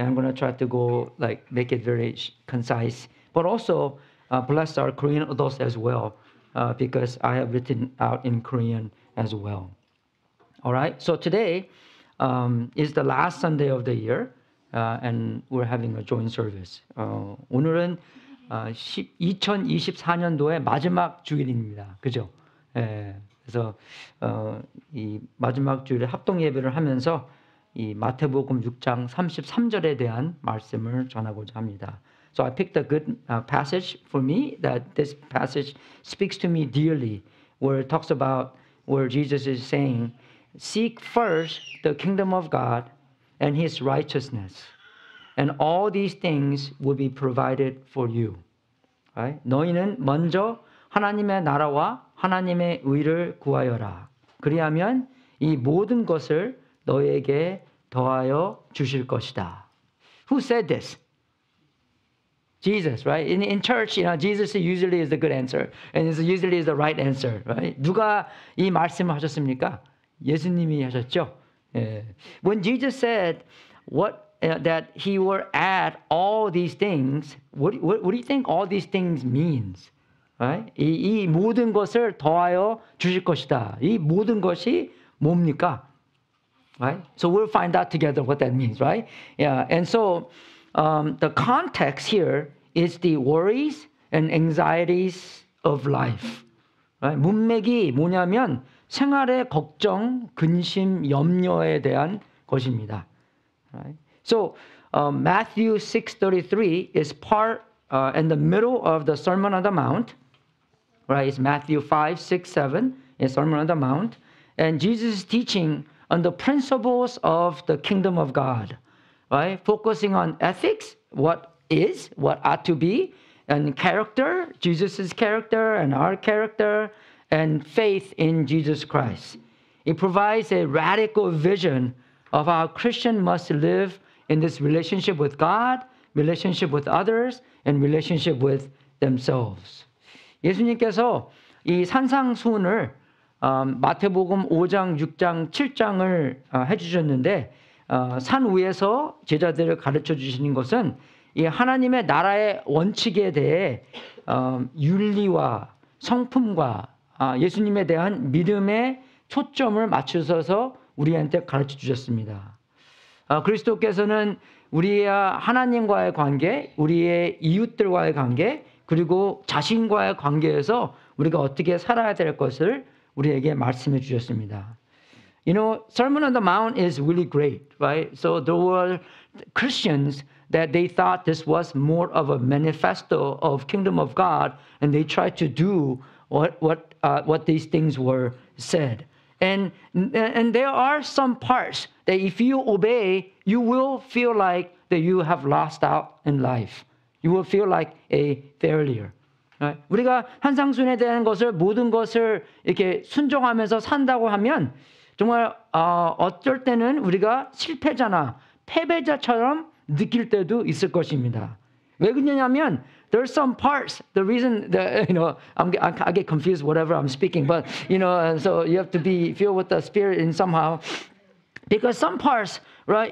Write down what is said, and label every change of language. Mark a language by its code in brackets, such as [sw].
[en] I'm going to try to go make it very concise, but also bless our Korean adults as well, because I have written out in Korean as well. All right, so today is the last Sunday of the year, and we're having a joint service. [ko] 오늘은 2024년도의 마지막 주일입니다. 그죠? 그래서 이 마지막 주일에 합동 예배를 하면서 이 마태복음 6장 33절에 대한 말씀을 전하고자 합니다. [en] So I picked a good passage for me that this passage speaks to me dearly, where it talks about where Jesus is saying, "Seek first the kingdom of God and His righteousness, and all these things will be provided for you." Right? [ko] 너희는 먼저 하나님의 나라와 하나님의 의를 구하여라. 그리하면 이 모든 것을 너에게 더하여 주실 것이다. [en] Who said this? Jesus, right? In church, Jesus usually is the good answer, and it usually is the right answer, right? [ko] 누가 이 말씀을 하셨습니까? 예수님이 하셨죠. [en] When Jesus said that He will add all these things, what do you think all these things means? Right? [ko] 이 모든 것을 더하여 주실 것이다. 이 모든 것이 뭡니까? [en] Right? So we'll find out together what that means, right? Yeah. And so the context here is the worries and anxieties of life. Right? [ko] 문맥이 뭐냐면 생활의 걱정, 근심, 염려에 대한 것입니다. [en] Right? So Matthew 6:33 is part in the middle of the Sermon on the Mount. Right, it's Matthew 5, 6, 7, in Sermon on the Mount. And Jesus is teaching on the principles of the kingdom of God, right? Focusing on ethics, what ought to be, and character, Jesus' character and our character, and faith in Jesus Christ. It provides a radical vision of how Christians must live in this relationship with God, relationship with others, and relationship with themselves. [ko] 예수님께서 이 산상수훈을 마태복음 5장, 6장, 7장을 해주셨는데 산 위에서 제자들을 가르쳐 주시는 것은 이 하나님의 나라의 원칙에 대해 윤리와 성품과 예수님에 대한 믿음의 초점을 맞추셔서 우리한테 가르쳐 주셨습니다. 그리스도께서는 우리의 하나님과의 관계, 우리의 이웃들과의 관계, 그리고 자신과의 관계에서 우리가 어떻게 살아야 될 것을 우리에게 말씀해 주셨습니다. [en] You know, Sermon on the Mount is really great, right? So there were Christians that they thought this was more of a manifesto of kingdom of God, and they tried to do what these things were said. And there are some parts that if you obey, you will feel like that you have lost out in life. You will feel like a failure. Right? [ko] 우리가 한상순에 대한 것을 모든 것을 이렇게 순종하면서 산다고 하면 정말 어쩔 때는 우리가 실패자나 패배자처럼 느낄 때도 있을 것입니다. 왜 그러냐면 [en] there's some parts. The reason that I get confused whatever I'm speaking, but and so you have to be filled with the Spirit in somehow, because some parts, right?